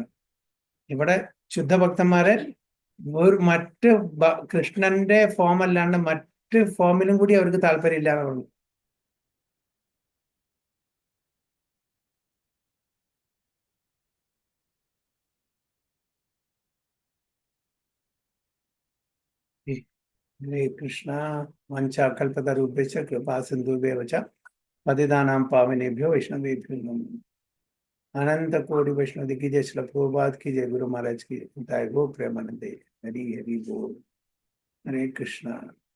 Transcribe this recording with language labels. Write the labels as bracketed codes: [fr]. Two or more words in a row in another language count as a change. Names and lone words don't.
[ml] ഇവിടെ ശുദ്ധഭക്തന്മാരെ മറ്റ് കൃഷ്ണന്റെ ഫോം അല്ലാണ്ട് മറ്റ് ഫോമിലും കൂടി അവർക്ക് താല്പര്യം ഇല്ലാതെ പറഞ്ഞു. [sa] ഹരേ കൃഷ്ണ. വഞ്ചാകൽപതരുഭ്യശ്ച കൃപാ സിന്ധുഭ്യവ ച പതിതാനാം പാവനേഭ്യോ വൈഷ്ണവേഭ്യോ നമോ. [hi] अनंत कोटि वैष्णव की जय, श्री प्रभुपाद की जय, गुरु महाराज की जय, गो प्रेमानंदे। हरि हरि बोल। [sa] हरे कृष्णा।